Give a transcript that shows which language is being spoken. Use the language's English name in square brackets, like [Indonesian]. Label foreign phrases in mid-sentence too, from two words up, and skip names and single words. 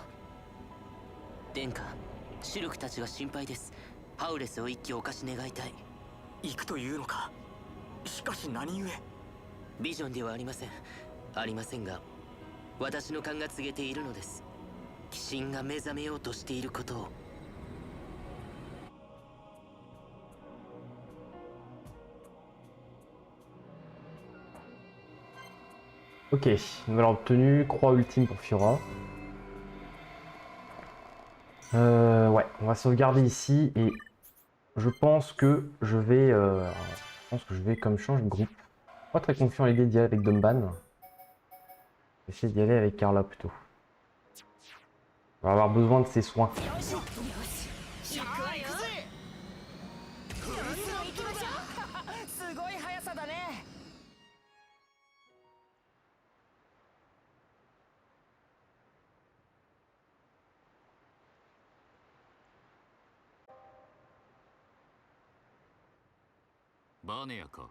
[Japanese] 殿下、シルクたちが心配です。ハウレスを一気お貸し願いたい。行くというのか？しかし何故？ビジョンではありません。ありませんが、私の勘が告げているのです。鬼神が目覚めようとしていることを。 [French] Ok, nouvelle obtenue, croix ultime pour Fiora. Ouais, on va sauvegarder ici et je pense que je vais, comme je change de groupe, pas très confiant à l'idée d'y aller avec Dumban. Essayer d'y aller avec Carla plutôt. On va avoir besoin de ses soins. [Japanese] すごい速さだね。バーネアか。